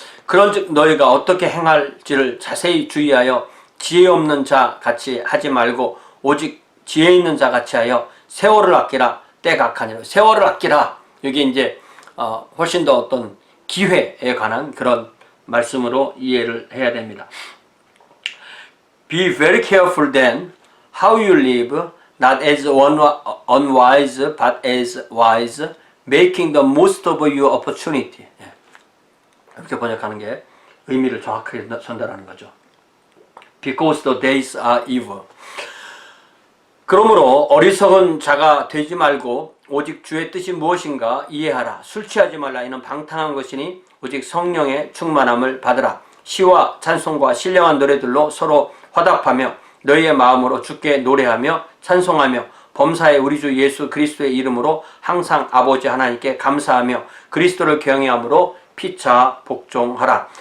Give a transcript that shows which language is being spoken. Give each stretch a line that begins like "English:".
Korean: 그런즉 너희가 어떻게 행할지를 자세히 주의하여 지혜 없는 자 같이 하지 말고 오직 지혜 있는 자 같이 하여 세월을 아끼라. 때가 악하니라. 세월을 아끼라. 여기 이제 훨씬 더 어떤 기회에 관한 그런 말씀으로 이해를 해야 됩니다.
English: Be very careful then how you live, not as unwise but as wise, making the most of your opportunity.
Korean: 이렇게 번역하는 게 의미를 정확하게 전달하는 거죠.
English: Because the days are evil.
Korean: 그러므로 어리석은 자가 되지 말고 오직 주의 뜻이 무엇인가 이해하라. 술 취하지 말라. 이는 방탕한 것이니 오직 성령의 충만함을 받으라. 시와 찬송과 신령한 노래들로 서로 화답하며 너희의 마음으로 주께 노래하며 찬송하며 범사에 우리 주 예수 그리스도의 이름으로 항상 아버지 하나님께 감사하며 그리스도를 경외함으로 피차 복종하라.